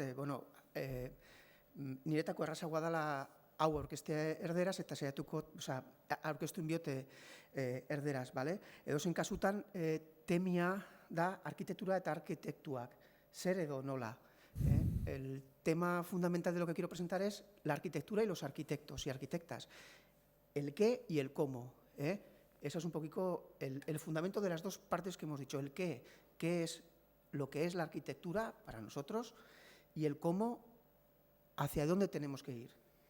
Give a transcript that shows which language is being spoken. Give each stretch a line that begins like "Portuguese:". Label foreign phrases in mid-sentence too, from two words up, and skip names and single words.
Basque: niretako errazagoa dela hau aurkeztea erderaz eta saiatuko, aurkeztu inbiote erderaz, bale? Edozein kasutan, temia da arkitektura eta arkitektuak, zer edo nola.
Spanish: El tema fundamental de lo que quiero presentar es la arquitectura y los arquitectos y arquitectas, el qué y el cómo. Eso es un poquito el fundamento de las dos partes que hemos dicho. El qué es lo que es la arquitectura para nosotros, y el cómo, hacia dónde tenemos que ir.